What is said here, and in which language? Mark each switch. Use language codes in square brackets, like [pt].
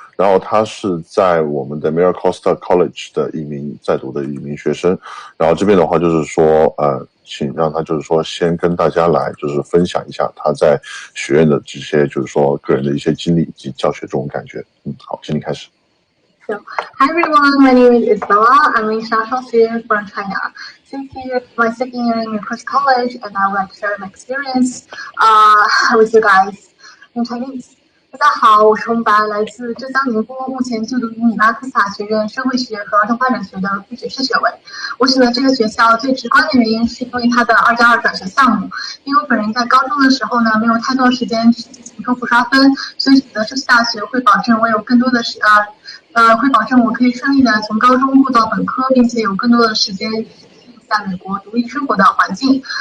[zh] 然后他是在我们的 Miracosta College 的在读的一名学生，然后这边的话就是说，请让他就是说先跟大家来就是分享一下他在学院的这些就是说个人的一些经历以及教学这种感觉。好，请你开始。 [en] So, hi everyone, my name is Isabella. I'm an international student from China. This year, my second year in Miracosta College, and I would like to share my experience with you guys in Chinese. [zh] 大家好，我是红白，来自浙江宁波，目前就读于米拉科斯塔学院社会学和儿童发展学的副学士学位。我选择这个学校最直观的原因是因为它的2+2转学项目。因为我本人在高中的时候呢，没有太多时间去进行托福刷分，所以选择社区大学会保证我有更多的会保证我可以顺利的从高中过到本科，并且有更多的时间在美国独立生活的环境。